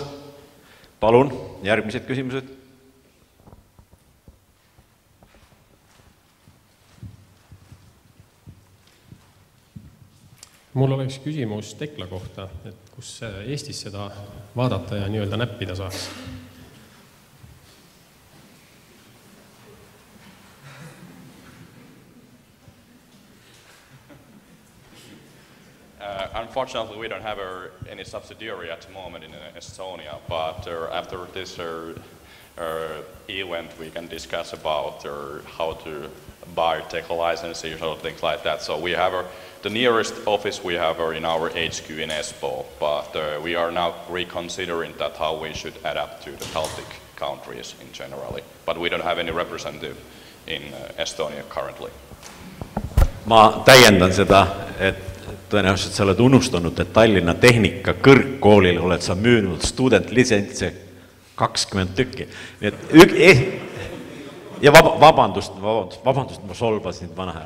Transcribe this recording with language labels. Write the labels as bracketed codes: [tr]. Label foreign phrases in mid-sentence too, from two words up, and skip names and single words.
[et] Palun, järgmised küsimused. Mul oleks küsimus Tekla kohta, et kus Eestis seda vaadata ja nii-öelda näppida saaks? [en] Unfortunately, we don't have any subsidiary at the moment in Estonia, but after this event, we can discuss about how to buy Tekla licenses or things like that. So we have the nearest office we have in our HQ in Espoo, but we are now reconsidering that how we should adapt to the Baltic countries in generally. But we don't have any representative in Estonia currently. [et] Ma täiendan seda, et tõenäoliselt sa oled unustanud, et Tallinna Tehnika kõrgkoolil oled sa müünud studentlitsentse 20 tükki. Nii et ja vabandust, ma solvasin vana hea.